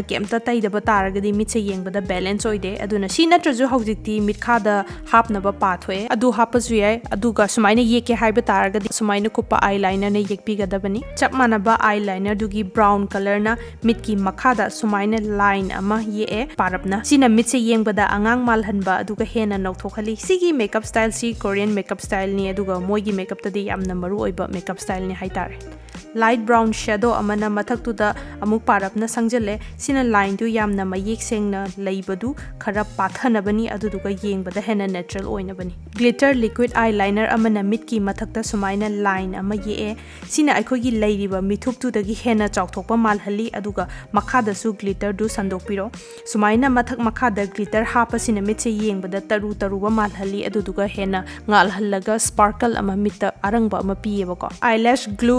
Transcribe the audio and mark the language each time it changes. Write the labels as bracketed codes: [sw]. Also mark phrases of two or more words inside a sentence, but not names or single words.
[mni] kemta taidaba taragadi mitse yengbada balance oide aduna si natraju hojikti mikhada hapnaba pa thoe adu hapasu yai aduga sumaina yeke haiba taragadi sumaina kupa eyeliner ne yekpigadabani chapmanaba eyeliner dugi [en] brown color [mni] na mitki makhada sumaina line ama ye parapna sina mitse yengbada angang malhanba aduga hena nauthokali sigi [en] makeup style [mni] si [en] Korean makeup style [mni] ni aduga moigi makeup tadi yamna maru oiba [en] makeup style [mni] ni haitare [en] light brown shadow [mni] amana mathak tu da amuk parapna sangjale sina line tu yamna mayek sengna leibadu khara pathana bani aduduga yengbada hena natural oina bani [en] glitter liquid eyeliner [mni] amana mitki mathak ta sumaina line ama ye sina aikhogi leiriba mithup tu dagi hena chawthokpa malhali aduga makhada su glitter du sandokpiro sumaina mathak makhada glitter hapa sina mitse yengbada taruba malhali aduduga hena ngal hallaga sparkle ama mitta arangba ama piyebako [en] eyelash glue